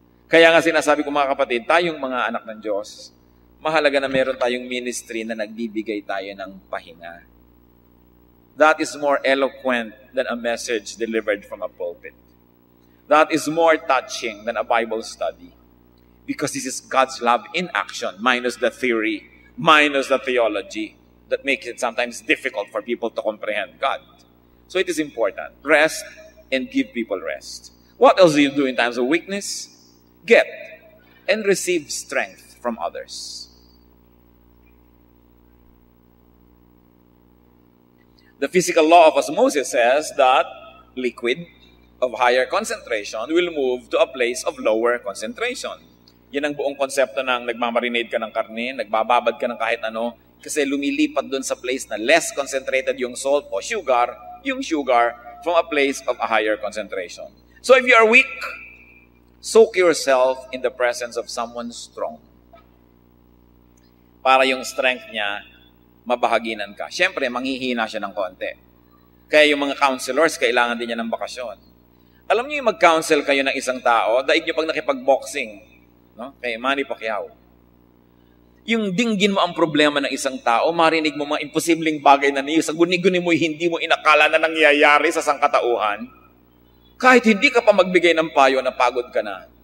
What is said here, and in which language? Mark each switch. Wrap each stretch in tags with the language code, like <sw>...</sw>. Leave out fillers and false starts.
<tl>Kaya nga sinasabi ko mga kapatid, tayong mga anak ng Diyos, mahalaga na meron tayong ministry na nagbibigay tayo ng pahinga.</tl> <en>That is more eloquent than a message delivered from a pulpit. That is more touching than a Bible study. Because this is God's love in action, minus the theory, minus the theology that makes it sometimes difficult for people to comprehend God. So it is important. Rest and give people rest. What else do you do in times of weakness? Get and receive strength from others. The physical law of osmosis says that liquid of higher concentration will move to a place of lower concentration.</en> <tl>Yan ang buong konsepto ng nagmamarinade ka ng karne, nagbababad ka ng kahit ano, kasi lumilipat dun sa place na less concentrated yung salt o sugar, yung sugar</tl> <en>from a place of a higher concentration. So if you are weak, soak yourself in the presence of someone strong.</en> <tl>Para yung strength niya, mabahaginan ka. Siyempre, manghihina siya ng konti. Kaya yung mga counselors, kailangan din niya ng bakasyon. Alam niyo yung mag-counsel kayo ng isang tao, daig niyo pag nakipag-boxing, no? Kay Manny Pacquiao. Yung dinggin mo ang problema ng isang tao, marinig mo mga imposibleng bagay na niyo, sa guni-guni mo hindi mo inakala na nangyayari sa sangkatauhan, kahit hindi ka pa magbigay ng payo, napagod ka na.</tl>